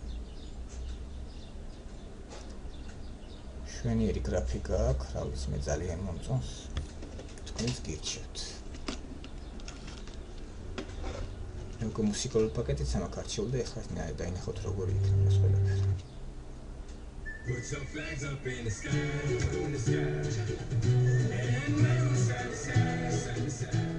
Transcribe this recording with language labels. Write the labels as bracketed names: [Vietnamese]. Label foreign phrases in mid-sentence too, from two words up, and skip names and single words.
[Georgian] შვენიერი გრაფიკა აქვს, რა ვიცი, მე ძალიან მომწონს. თქვენს გირჩევთ. მე უკვე მუსიკალური პაკეტიც ამაქვს არჩეული და ეხლა დაინახოთ როგორი იქნება ეს ყველაფერი. [English] Put some flags up in the sky, in the sky. And make them sad.